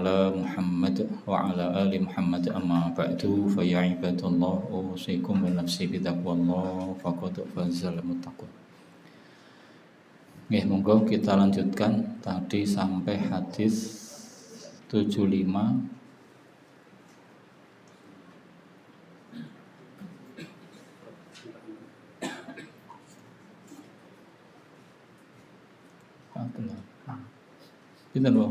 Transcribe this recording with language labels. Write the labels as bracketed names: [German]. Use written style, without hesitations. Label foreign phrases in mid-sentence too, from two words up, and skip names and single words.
[Arabic] على محمد وعلى آل محمد أما بعد فيا عباد الله أوصيكم ونفسي بتقوى الله فقد فاز المتقون. [Javanese] Nggih, monggo [Indonesian] kita lanjutkan tadi sampai hadis 75. [Javanese] Pinten, Bang?